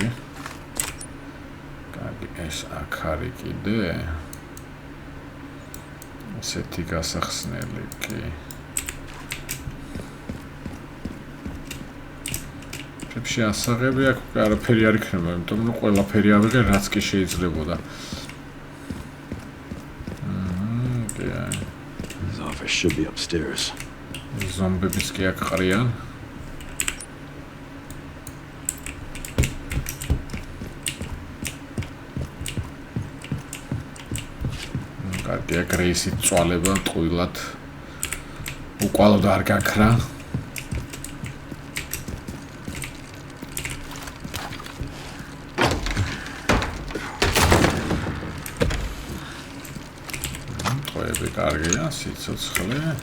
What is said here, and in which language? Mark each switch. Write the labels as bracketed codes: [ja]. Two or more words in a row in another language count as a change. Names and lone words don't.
[ka] კარგი, ეს აქ არის კიდე. ესეთი გასახსნელი კი.ებში ასაღები აქ არაფერი არ იქნება, იმიტომ რომ ყველაფერი ავიღე, რაც კი შეიძლებოდა. [en] His office should be upstairs. [ka] ზომბების კი აქ ყრიან. კარგი, აქ რეისი წვალება ტყუილად. უკვალოდ არ გაქრა. კარგია, სიცოცხლე.